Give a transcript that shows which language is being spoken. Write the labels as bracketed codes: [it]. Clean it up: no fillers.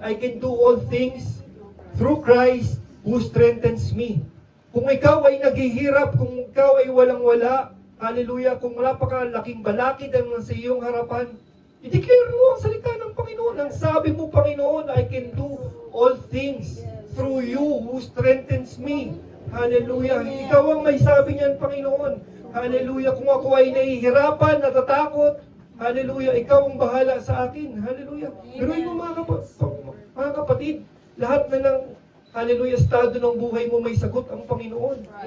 [en] I can do all things through Christ who strengthens me. [tl] Kung ikaw ay naghihirap, kung ikaw ay walang-wala, hallelujah, kung napakalaking balakid ang nasa iyong harapan, i-declare mo ang salita ng Panginoon. Ang sabi mo, [en] Panginoon, I can do all things through you who strengthens me. [tl] Hallelujah. Ikaw ang may sabi niyan, Panginoon. Hallelujah. Kung ako ay nahihirapan, natatakot, Hallelujah. Ikaw ang bahala sa akin. Hallelujah. Biruin mo mga kapatid, lahat na ng hallelujah, estado ng buhay mo may sagot ang Panginoon.